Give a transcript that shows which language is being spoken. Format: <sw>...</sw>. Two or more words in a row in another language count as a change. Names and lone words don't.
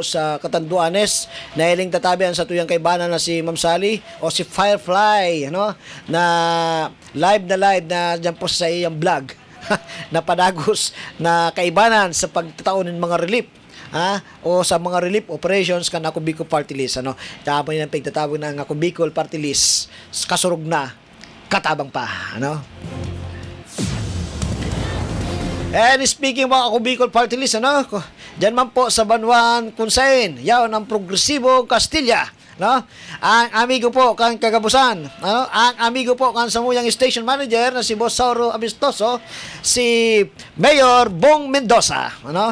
<bik>sa Catanduanes, na iling tatabihan sa tuyang kaibana na si Ma'am Sally o si Firefly, ano, na live na dyan po sa iyang vlog na padagos na kaibanan sa pagtataon ng mga relief o sa mga</bik> <en>relief operations</en> <bik>kan ako Bicol Party List, ano, tapos yan pagtatawag ng ako Bicol Party List, kasurog na, katabang pa, ano.</bik> <en>And speaking about</en> <bik>ako Bicol Party List, ano, dyan man po sa Banwan Kunsain, yaon ang Progresibo Castilla, no? Ang amigo po kan Kagabusan, ano? Ang amigo po kan Samuyang Station Manager na si Boss Sauro Abistoso, si Mayor Bong Mendoza, ano?</bik>